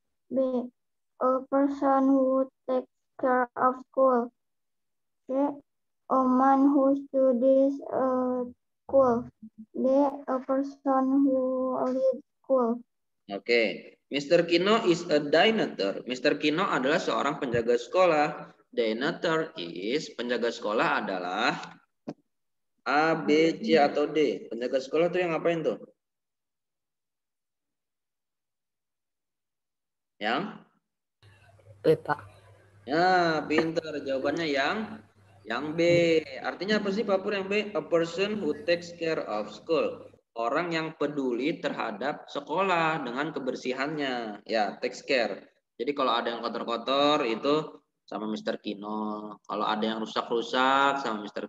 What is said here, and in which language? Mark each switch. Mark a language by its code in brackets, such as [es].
[en] B, a person who takes care of school. C, a man who studies school. D, a person who leads school. Oke. Mr. Kino is a janitor. Mr. [id] Kino adalah seorang penjaga sekolah. [en] Janitor is, [id] penjaga sekolah adalah A, B, C, atau D. Penjaga sekolah tuh yang ngapain tuh? Yang? B, Pak. Ya, pintar. Jawabannya yang B. Artinya apa sih Pak Pur yang B? [en] A person who takes care of school. [id] Orang yang peduli terhadap sekolah dengan kebersihannya. Ya, [en] takes care. [id] Jadi kalau ada yang kotor-kotor itu sama Mr. Kino. Kalau ada yang rusak-rusak sama Mr.